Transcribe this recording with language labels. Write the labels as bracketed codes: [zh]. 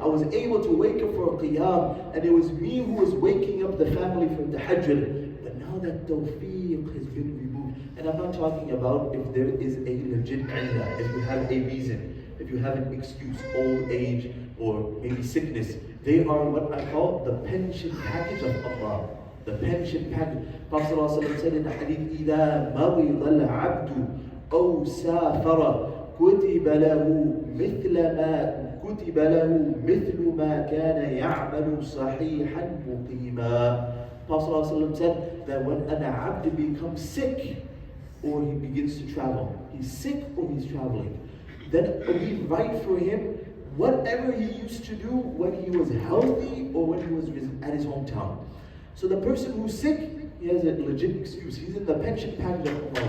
[en] I was able to wake up for a Qiyam, and it was me who was waking up the family for the Tahajjud. But now that tawfiq has been removed, and I'm not talking about if there is a legit illah, if you have a reason, if you have an excuse, old age, or maybe sickness. They are what I call the pension package of Allah. The pension package. [ar] Prophet ﷺ said in the hadith, إِذَا مَرِضَ الْعَبْدُ أَوْ سَافَرَ كُتِبَ لَهُ مِثْلُ مَا كَانَ يَعْمَلُ صَحِيحًا مُقِيمًا. [en] Prophet ﷺ said that when an abd becomes sick, or he begins to travel, he's sick or he's traveling, then we write for him whatever he used to do when he was healthy or when he was at his hometown. So the person who's sick, he has a legit excuse. He's in the pension package of Allah.